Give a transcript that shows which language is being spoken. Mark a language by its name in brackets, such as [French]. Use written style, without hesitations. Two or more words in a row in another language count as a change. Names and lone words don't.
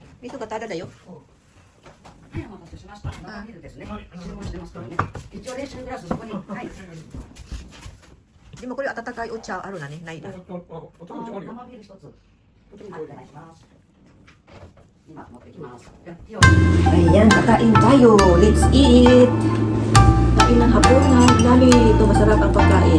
[Japanese] はい、お待たせししました。生ビールですね。注文してますからね。一応練習グラスそこに。はい。でもこれ温かいお茶あるなね、ないな。生ビール一つ。はい、お願いします。今持ってきます。 [Filipino] Ayan, kakain tayo. [English] Let's eat! [Filipino] Kain ng hapunan namin. Ito masarap ang pagkain.